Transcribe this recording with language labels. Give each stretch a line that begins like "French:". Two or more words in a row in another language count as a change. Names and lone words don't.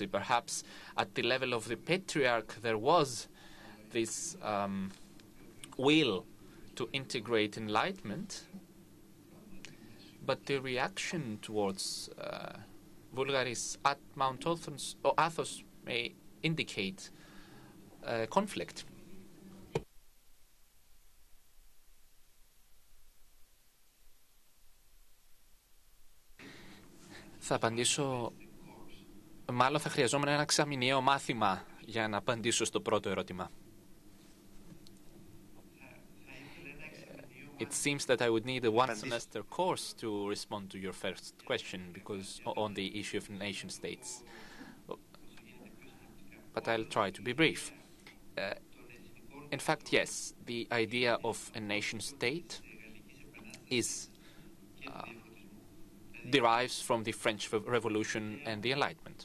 English: Perhaps at the level of the patriarch there was this will to integrate enlightenment, but the reaction towards Vulgaris at Mount Athos may indicate conflict.
Greek: Θα απαντήσω, μάλλον θα χρειαζόμουν ένα εξαμηνιαίο μάθημα για να απαντήσω στο πρώτο ερώτημα.
English: It seems that I would need a one-semester course to respond to your first question, because on the issue of nation-states. But I'll try to be brief. In fact, yes, the idea of a nation-state is derives from the French Revolution and the Enlightenment.